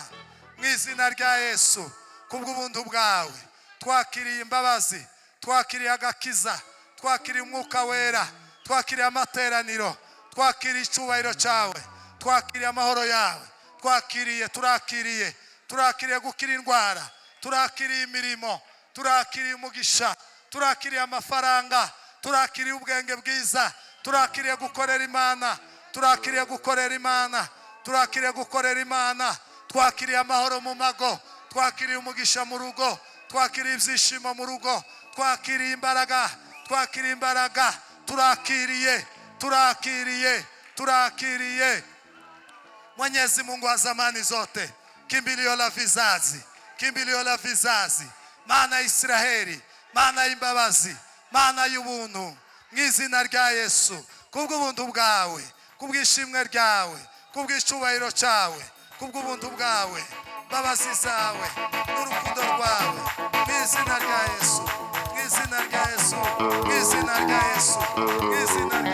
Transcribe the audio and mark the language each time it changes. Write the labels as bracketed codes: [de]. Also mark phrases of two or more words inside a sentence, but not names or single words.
[rw] Mu izina rya Yesu, kubw'ubuntu bwawe twakiriye imbabazi, twakiriye agakiza, twakiriye umwuka wera, twakiriye amateraniro, twakiriye icyubahiro cyawe, twakiriye amahoro yawe, turakiriye gukira indwara, turakiriye imirimo, turakiriye umugisha, turakiriye amafaranga, turakiriye ubwenge bwiza, turakiriye gukorera Imana, turakiriye gukorera Imana, turakiriye gukorera Imana. Twakiriye amahoro mu mago, twakiriye umugisha mu rugo, twakiriye ibyishimo mu rugo, twakiriye imbaraga, turakiriye [sw] Mwenyezi Mungu wa zamani zote, kimbilio la vizazi, [rw] Mana Israeli, Mana y'imbabazi, Mana y'ubuntu. Mu izina rya Yesu, kubw'ubuntu bwawe, kubw'ishimwe ryawe, kubw'icyubahiro cyawe, kubw'ubuntu bwawe, imbabazi zawe n'urukundo rwawe. Mu izina rya Yesu, mu izina rya Yesu, mu izina rya Yesu, mu izina